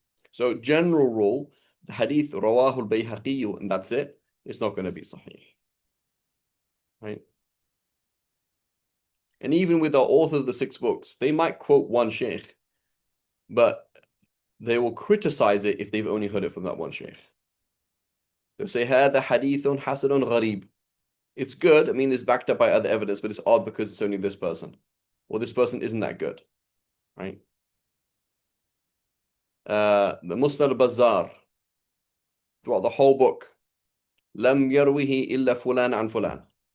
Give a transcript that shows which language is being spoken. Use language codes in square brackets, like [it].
[en] So general rule, the hadith rawahu al-Bayhaqi and that's it. It's not going to be sahih. Right? And even with the author of the 6 books, they might quote one sheikh, but they will criticize it if they've only heard it from that one sheikh. They'll say, [ar] هذا حديث حسن غريب. [en] It's good. I mean, it's backed up by other evidence, but it's odd because it's only this person. Or this person isn't that good. Right? The Musnad al-Bazzar, throughout the whole book, [ar] لم يروه إلا فلان عن فلان.